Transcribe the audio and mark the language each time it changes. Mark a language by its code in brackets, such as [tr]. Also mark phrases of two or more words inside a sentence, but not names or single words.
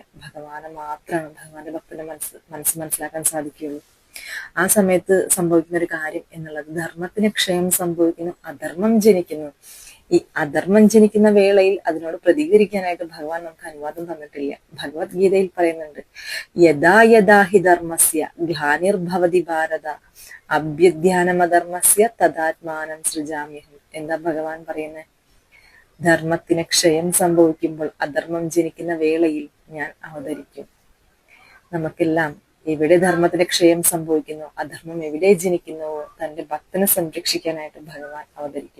[ml] ഭഗവാന് മാത്രമാണ്, ഭഗവാന്റെ ഭക്തന്റെ മനസ്സ് മനസ്സിലാക്കാൻ സാധിക്കുകയുള്ളൂ. ആ സമയത്ത് സംഭവിക്കുന്ന ഒരു കാര്യം എന്നുള്ളത്, ധർമ്മത്തിന് ക്ഷയം സംഭവിക്കുന്നു, അധർമ്മം ജനിക്കുന്നു. ഈ അധർമ്മം ജനിക്കുന്ന വേളയിൽ അതിനോട് പ്രതികരിക്കാനായിട്ട് ഭഗവാൻ നമുക്ക് അനുവാദം തന്നിട്ടില്ല. ഭഗവത്ഗീതയിൽ പറയുന്നുണ്ട്, [sa] यदा यदा हि धर्मस्य ग्लानिर्भवति भारत अभ्युत्थानमधर्मस्य तदात्मानं सृजाम्यहम्. [ml] എന്താ ഭഗവാൻ പറയുന്നത്? ധർമ്മത്തിന് ക്ഷയം സംഭവിക്കുമ്പോൾ, അധർമ്മം ജനിക്കുന്ന വേളയിൽ ഞാൻ അവതരിക്കും. നമുക്കെല്ലാം എവിടെ ധർമ്മത്തിന് ക്ഷയം സംഭവിക്കുന്നു, അധർമ്മം എവിടെ ജനിക്കുന്നുവോ, തന്റെ ഭക്തനെ സംരക്ഷിക്കാനായിട്ട് ഭഗവാൻ അവതരിക്കും.